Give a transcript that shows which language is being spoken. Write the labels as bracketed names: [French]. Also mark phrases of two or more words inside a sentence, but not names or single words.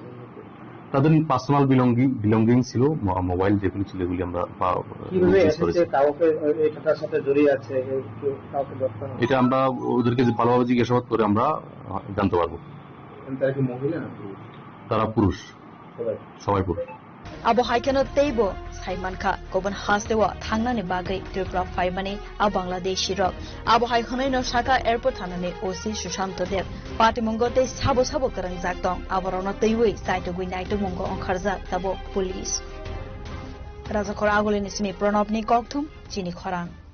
[Bangla] তাদের [English] personal belonging [Bangla] ছিল, মোবাইল যেগুলি ছিল এগুলি আমরা এটা আমরা ওদেরকে ভালোভাবে জিজ্ঞাসাবাদ করে আমরা জানতে পারবো। তারা পুরুষ, সবাই পুরুষ। [Kok Borok] Abo haikeno teibo saimanka gobon hastewa thangnani bagai Tripura Faimani a Bangladeshi rok abo haikhonai no Shaka airport thanani OC Sushanto Deb party mongote sabo karang jaktong aborona teiwi saito gui naito mongo onkharja tabo police Raja Khora agole nismi Pranabni kokthum Jini Khorang